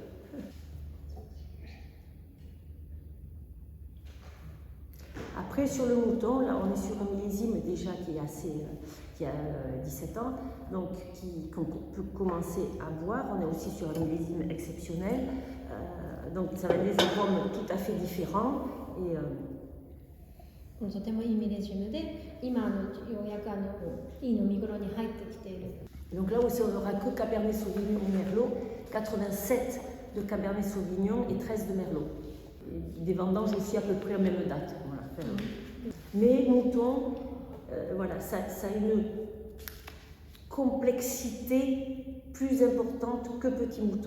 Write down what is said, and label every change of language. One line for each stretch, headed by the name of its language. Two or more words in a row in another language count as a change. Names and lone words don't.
French: Après, sur le mouton, là, on est sur un millésime déjà qui a 17 ans, donc qu'on peut commencer à boire. On est aussi sur un millésime exceptionnel, donc ça va être des arômes tout à fait différents. Et,
Japanese: とてもいいミレージウムで、今ようやくいい飲み頃に入ってきている。
French: Donc là aussi, on n'aura que Cabernet Sauvignon et Merlot, 87 de Cabernet Sauvignon et 13 de Merlot. Et des vendanges aussi à peu près à même date. Voilà. Mais mouton, voilà, ça a une complexité plus importante que petit mouton.